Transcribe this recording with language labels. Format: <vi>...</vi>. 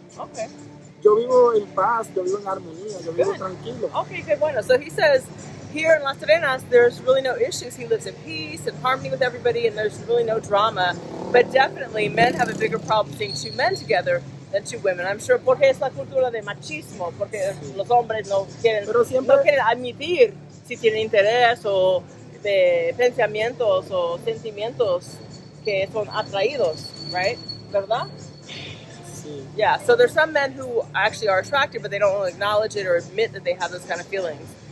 <en>Okay.</en> <es>Yo vivo en paz, yo vivo en armonía, yo vivo tranquilo.</es> <en>Okay, good. Bueno. So he says here in Las Terrenas, there's really no issues. He lives in peace and harmony with everybody, and there's really no drama. But definitely, men have a bigger problem seeing two men together than two women. I'm sure</en> <es>porque es la cultura de machismo, porque los hombres no quieren admitir si tienen interés o de pensamientos o sentimientos que son atraídos, right? ¿Verdad? Sí.</es> <en>Yeah, so there's some men who actually are attracted, but they don't really acknowledge it or admit that they have those kind of feelings.</en>